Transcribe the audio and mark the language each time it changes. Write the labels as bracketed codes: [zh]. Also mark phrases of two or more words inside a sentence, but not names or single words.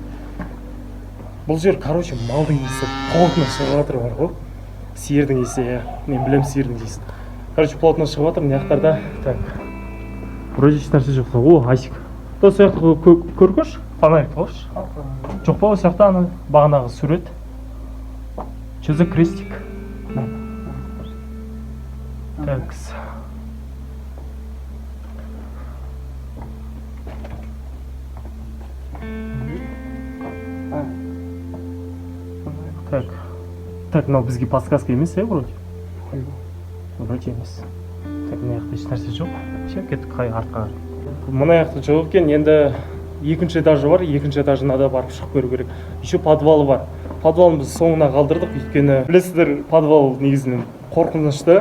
[kk] Бұл жер, короче, малдың иісі плотно шығып жатыр бар ғой. Сиырдың иісі, мен білем сиырдың иісін. Короче, плотно шығып жатыр, мына жақтарда. Так. Вроде еш нәрсе жоқ. О, Асик. Сол сияқты көргөш, фонарик қойшы. Жоқ па, осы жақта ана бағанағы сурет. [ru] Что за крестик? Такс. [kk] Так, мынау бізге подсказка емес, вроде? Вроде емес. Так, мына жақта еш нәрсе жоқ. Все, кеттік артқа. Мына жақта жоқ екен, енді екінші этажы бар, екінші этажына да барып шығып көру керек. [ru] Еще подвалы [kk] бар. Подвалын біз соңына қалдырдық, өйткені білесіздер, подвал негізінен қорқынышты.